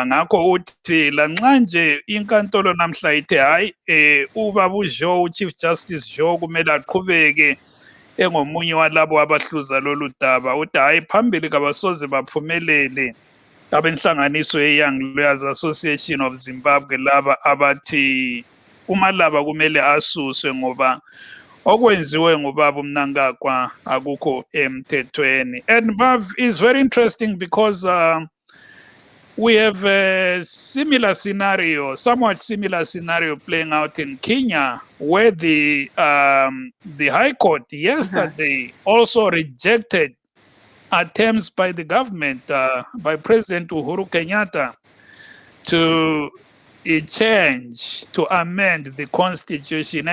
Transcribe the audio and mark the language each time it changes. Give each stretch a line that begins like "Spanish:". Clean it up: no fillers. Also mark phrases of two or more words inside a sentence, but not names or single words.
North Ndebele: Ngakho uthi lanxa nje inkantolo namhla ithe hayi ubaba uJoe uChief Justice Joe kumele aqhubeke engomunye walabo abahluza lolu daba, uthi hayi phambili kabasoze baphumelele abenhlanganiso ye-Young Lawyers Association of Zimbabwe laba abathi uMalaba kumele asuswe ngoba okwenziwe ngubaba uMnangagwa akukho emthethweni.
English: And Mav is very interesting because we have a similar scenario, somewhat similar scenario playing out in Kenya, where the High Court yesterday also rejected attempts by the government, by President Uhuru Kenyatta, to to amend the constitution.